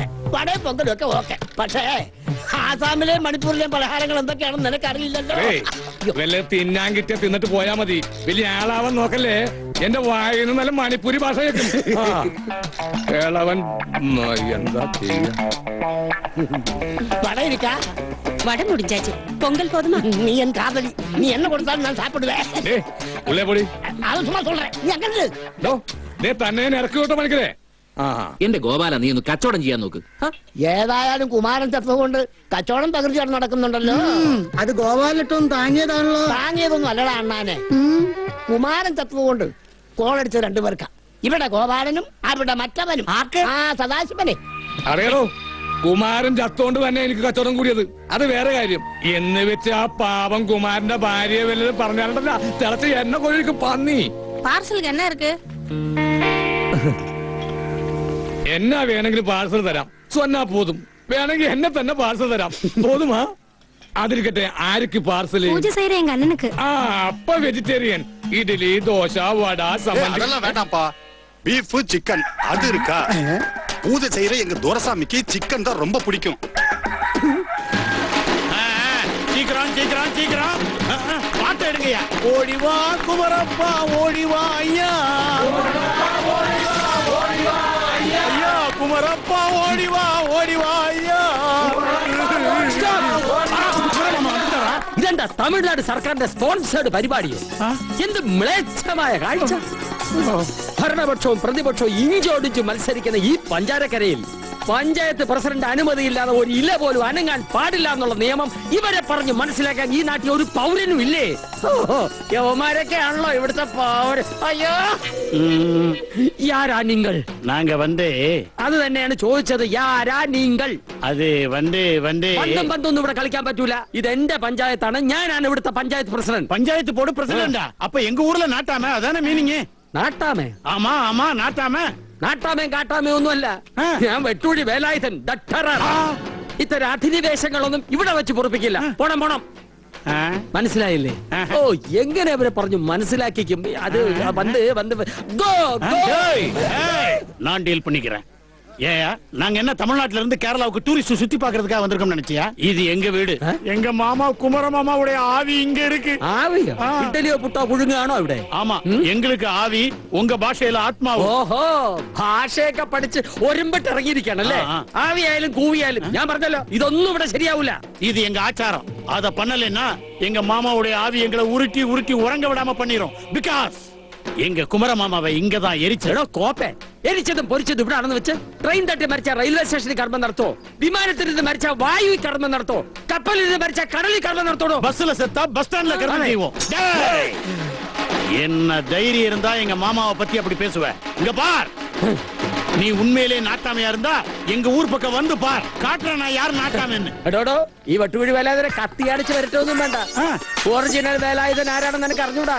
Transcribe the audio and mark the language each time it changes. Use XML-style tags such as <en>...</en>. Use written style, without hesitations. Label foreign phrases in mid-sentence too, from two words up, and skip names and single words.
<ml>വടയും പൊങ്കലും ഒക്കെ ഓക്കെ, പക്ഷേ ആസാമിലെയും മണിപ്പൂരിലെയും പലഹാരങ്ങൾ എന്തൊക്കെയാണെന്ന് നിനക്കറിയില്ലല്ലോ. വല്ല തിന്നാൻ കിട്ടിയ തിന്നിട്ട് പോയാ മതി. വലിയ ആളാവാൻ നോക്കല്ലേ. എന്റെ വായിന്ന് നല്ല മണിപ്പൂരി ഭാഷ കേൾക്കും. കേളവൻ എന്താ ചെയ്യാ? വട ഇരിക്കാ,</ml> <ta>வடை முடிஞ்சாச்சு. பொங்கல் போதுமா? நீ என் காதலி, நீ என்ன கொடுத்தாலும் நான் சாப்பிடுவேன். உள்ளே போடி.</ta> <ml>അത് ചുമ്മാ சொல்றேன், നീ അങ്ങനെ തന്നെ ഇറക്കി വിട്ടോ പണിക്കരേ. എന്റെ ഗോപാല, നീ ഒന്ന് കച്ചവടം ചെയ്യാൻ നോക്ക്. ഏതായാലും കുമാരൻ ചത്തതുകൊണ്ട് കച്ചവടം തകർച്ചയാണ് നടക്കുന്നുണ്ടല്ലോ. അത് ഗോപാലിട്ടൊന്നും താങ്ങിയതാണല്ലോ. താങ്ങിയതൊന്നും അല്ലടാ അണ്ണാനെ. കുമാരൻ ചത്തതുകൊണ്ട് കോളടിച്ച രണ്ടുപേർക്ക. ഇവിടെ ഗോപാലനും അവിടെ മറ്റവനും. ആ സദാശിവനെ അറിയാലോ, കുമാരൻ ചത്തോണ്ട് തന്നെ എനിക്ക് കച്ചവടം കൂടിയത്. അത് വേറെ കാര്യം. എന്ന് വെച്ച് ആ പാവം കുമാരന്റെ ഭാര്യയെ വല്ലതും പറഞ്ഞാലുണ്ടല്ല, തിളച്ച് എന്നെ കൊഴിക്കും പന്നി.</ml> <ta>பார்சலுக்கு என்ன இருக்கு?</ta> <ml>എന്നാ വേണമെങ്കിലും പാഴ്സൽ തരാം.</ml> <ta>சொன்னா போதும்.</ta> <ml>വേണമെങ്കിൽ എന്നെ തന്നെ പാഴ്സൽ തരാം. പോതുമാ? അതിരിക്കട്ടെ, ആർക്ക് പാർസല്?</ml> <ta>பூஜை செய்யற எங்க அண்ணனுக்கு. ആ അപ്പ വെജിറ്റേറിയൻ. ഇഡ്ഡലി, ദോശ, വട, സമ്മന്തി. அதெல்லாம் வேண்டாம்ப்பா. பீஃப் சிக்கன் அது இருக்கா? பூஜை செய்யற எங்க துரசாமிக்கு சிக்கன் தான் ரொம்ப பிடிக்கும். சீக்கிரம் சீக்கிரம் சீக்கிரம் பாட்டு எடுங்கய்யா. ஓடிவா குமரப்பா, ஓடிவா ஐயா. ஐயா குமரப்பா, ஓடிவா ஓடிவா ஐயா.</ta> <ml>ഇതെന്താ തമിഴ്നാട് സർക്കാരിന്റെ സ്പോൺസേർഡ് പരിപാടിയോ? എന്ത് മ്ലേച്ഛമായ കാഴ്ച! ഭരണപക്ഷവും പ്രതിപക്ഷവും ഇഞ്ചോടിച്ച് മത്സരിക്കുന്ന ഈ പഞ്ചാരക്കരയിൽ പഞ്ചായത്ത് പ്രസിഡന്റ് അനുമതിയില്ലാതെ ഒരു ഇല പോലും അനങ്ങാൻ പാടില്ല എന്നുള്ള നിയമം ഇവരെ പറഞ്ഞ് മനസ്സിലാക്കാൻ ഈ നാട്ടിൽ ഒരു പൗരനും ഇല്ലേ? യവന്മാരൊക്കെ ആണല്ലോ ഇവിടുത്തെ പൗരൻ. അയ്യോ, യാരാ നിങ്ങൾ?</ml> <ta>நாங்க வந்து</ta> <ml>അത് തന്നെയാണ് ചോദിച്ചത്. യാരാ നിങ്ങൾ?</ml> <ta>அது வந்து</ta> <ml>പന്തും പന്തൊന്നും ഇവിടെ കളിക്കാൻ പറ്റൂല. ഇത് എന്റെ പഞ്ചായത്താണ്. ഞാനാണ് ഇവിടുത്തെ പഞ്ചായത്ത് പ്രസിഡന്റ്.</ml> <ta>பஞ்சாயத்து போர்டு பிரசிடண்டா? அப்ப எங்க ஊர்ல நாட்டாம, அதானே மீனிங்?</ta> <ml>നാട്ടാമേ?</ml> <ta>ஆமா ஆமா நாட்டாம.</ta> <ml>നാട്ടാമേം കാട്ടാമേ ഒന്നുമല്ല. ഞാൻ വെട്ടൂഴി വേലായുധൻ, ഇത്തരം അധിനിവേശങ്ങളൊന്നും ഇവിടെ വെച്ച് പൊറപ്പിക്കില്ല. പോണം പോണം. മനസ്സിലായില്ലേ? ഓ, എങ്ങനെ അവരെ പറഞ്ഞു മനസ്സിലാക്കിക്കും. അത് വന്ന് വന്ന്</ml> <en>go go.</en> <ta>நான் டீல் பண்ணிக்கிறேன். ஏயா, நாங்க என்ன தமிழ்நாட்டுல இருந்து கேரளாவுக்கு டூரிஸ்ட் சுத்தி பாக்குறதுக்காக வந்திருக்கோம் நினைச்சியா? இது எங்க வீடு. எங்க மாமா குமர மாமாவுடைய ஆவி இங்க இருக்கு.</ta> <ml>ആവിയോ? ഇഡ്ഡലിയോ പുട്ടോ പുഴുങ്ങാണോ ഇവിടെ?</ml> <ta>ஆமா, எங்களுக்கு ஆவி, உங்க பாஷையில ஆத்மாவு.</ta> <ml>ഓഹോ, ഭാഷയൊക്കെ പഠിച്ച് ഒരുമ്പിട്ട് ഇറങ്ങിയിരിക്കാണല്ലേ? ആവിയായാലും കൂവിയായാലും ഞാൻ പറഞ്ഞല്ലോ, ഇതൊന്നും ഇവിടെ ശരിയാവൂല.</ml> <ta>இது எங்க ஆச்சாரம். அத பண்ணலைன்னா எங்க மாமாவுடைய ஆவி எங்களை உருட்டி உருட்டி உறங்க விடாம பண்ணிரும். பிகாஸ் எங்க குமர மாமாவை இங்கதான் எரிச்சடோ</ta> <ml>കോപ്പേ എരിച്ചതും പൊരിച്ചതും ഇവിടെ ആണെന്ന് വെച്ച് ട്രെയിൻ തട്ടി മരിച്ച റെയിൽവേ സ്റ്റേഷനിൽ കടമ നടത്തോ വിമാനത്തിൽ നിന്ന് മരിച്ച വായുവിൽ കടമ നടത്തോ കപ്പലിൽ നിന്ന് മരിച്ച കടലിൽ കടമ നടത്തോടോ</ml> <ta>பஸ்ல செத்தா பஸ் ஸ்டாண்ட்ல கர்மம் செய்வோம் டேய்! என்ன தைரியம் இருந்தா எங்க மாமாவை பத்தி அப்படி பேசுவ இங்க பார் நீ உண்மையிலே நாட்டாமையா இருந்தா எங்க ஊர் பக்கம் வந்து பார் காட்டுறேன் நான் யார் நாட்டாமைன்னு</ta> <ml>എടോടോ ഈ വട്ടുവഴി വേലായുധനെ കത്തിയടിച്ച് വരട്ടൊന്നും വേണ്ട ഒറിജിനൽ വേലായുധൻ ആരാണെന്ന് എനിക്ക് അറിഞ്ഞൂടാ</ml>